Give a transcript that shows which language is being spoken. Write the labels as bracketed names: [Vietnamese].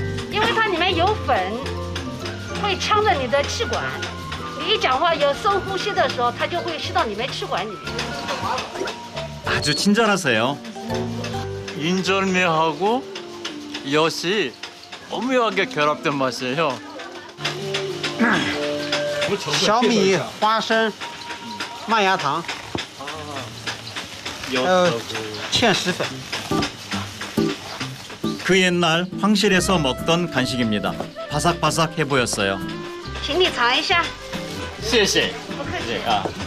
[Chinese] 因为它里面有粉，会呛着你的气管。你一讲话有深呼吸的时候，它就会吸到你们气管里面。 [Korean] 아주 친절하세요. 인절미하고 엿이 오묘하게 결합된 맛이에요. [Chinese] 小米、花生、麦芽糖，还有芡实粉。 [Korean] 그 옛날 황실에서 먹던 간식입니다. 바삭바삭해 보였어요. [Chinese] 请你尝一下，谢谢. 不客气。 아.